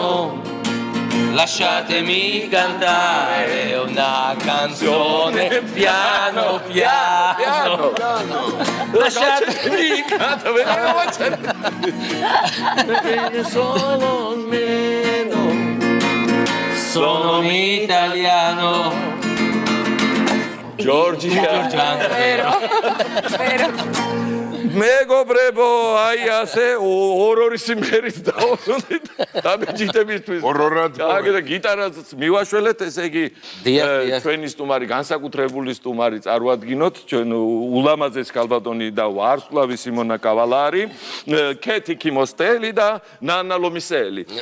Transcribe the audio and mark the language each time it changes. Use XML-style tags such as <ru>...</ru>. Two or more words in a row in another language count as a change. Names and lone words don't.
<it>Lasciatemi cantare una canzone piano piano. Lasciatemi cantare perché sono meno. Sono un italiano. Giorgiano. Vero.</it> <ka>მეგობრებო, აი ასე ორ-ორი სიმღერით დავუსვით დამეჯიტებისთვის. ორ-ორად. და გიტარას მივაშველეთ, ესე იგი ჩვენი სტუმარი, განსაკუთრებული სტუმარი წარვადგინოთ, ჩვენ ულამაზეს ქალბატონი და ვარსკვლავი სიმონა კავალარი, კეთი კიმოსტელი და ნანა ლომისელი.</ka>